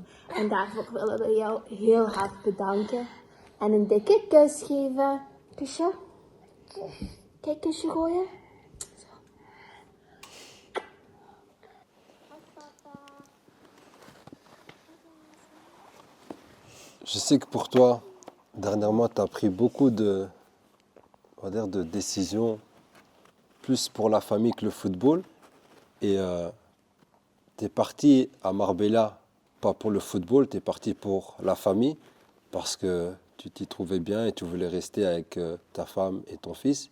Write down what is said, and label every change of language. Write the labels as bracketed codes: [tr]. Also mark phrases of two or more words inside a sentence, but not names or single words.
[nl] En daarvoor willen we jou heel hard bedanken en een dikke kus geven. Kusje? Kijk, kusje gooien. [fr] Je sais que pour toi, dernièrement, tu as pris beaucoup de, on va dire, de décisions, plus pour la famille que le football. Et tu es parti à Marbella, pas pour le football, tu es parti pour la famille, parce que tu t'y trouvais bien et tu voulais rester avec ta femme et ton fils.